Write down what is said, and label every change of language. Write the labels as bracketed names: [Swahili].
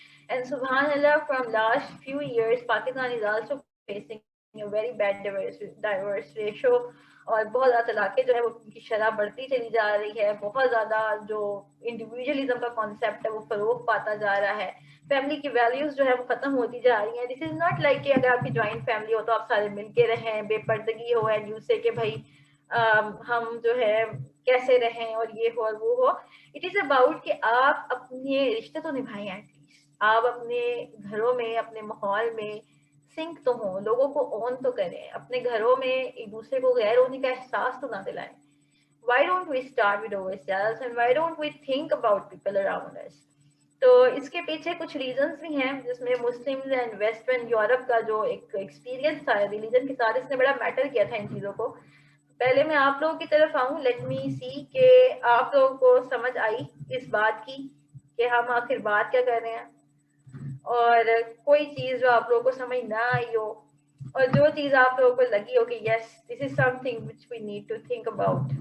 [English] And subhanallah, from last few years, Pakistan is also facing a very bad diverse ratio. [Urdu] اور بہت زیادہ طلاقیں جو ہے وہ کی شرح بڑھتی چلی جا رہی ہے, بہت زیادہ جو انڈیویجولزم کا کانسیپٹ ہے وہ فروغ پاتا جا رہا ہے, فیملی کی ویلیوز جو ہے وہ ختم ہوتی جا رہی ہیں. [English] this is not like [Urdu] کہ اگر آپ کی جوائنٹ فیملی ہو تو آپ سارے مل کے رہیں, بے پردگی ہو, [English] and you say [Urdu] کہ بھائی ہم جو ہے کیسے رہیں اور یہ ہو اور وہ ہو. [English] it is about [Urdu] کہ آپ اپنے رشتے تو نبھائیں, ایٹ لیسٹ آپ اپنے گھروں میں, اپنے ماحول میں سنک تو ہوں, لوگوں کو اون تو کریں, اپنے گھروں میں ایک دوسرے کو غیر ہونے کا احساس تو نہ دلائیں. [English] Why don't we start with ourselves and why don't we think about people around us? [Urdu] تو اس کے پیچھے کچھ ریزنس بھی ہیں, جس میں مسلم اینڈ ویسٹرن یورپ کا جو ایک ایکسپیرینس تھا ریلیجن کے ساتھ, اس نے بڑا میٹر کیا تھا ان چیزوں کو. پہلے میں آپ لوگوں کی طرف آؤں, [English] let me see [Urdu] کہ آپ لوگوں کو سمجھ آئی اس بات کی کہ ہم آخر بات کیا کر رہے ہیں, اور کوئی چیز جو آپ لوگوں کو سمجھ نہ آئی ہو, اور جو چیز آپ لوگوں کو لگی ہو کہ [English] Yes this is something which we need to think about.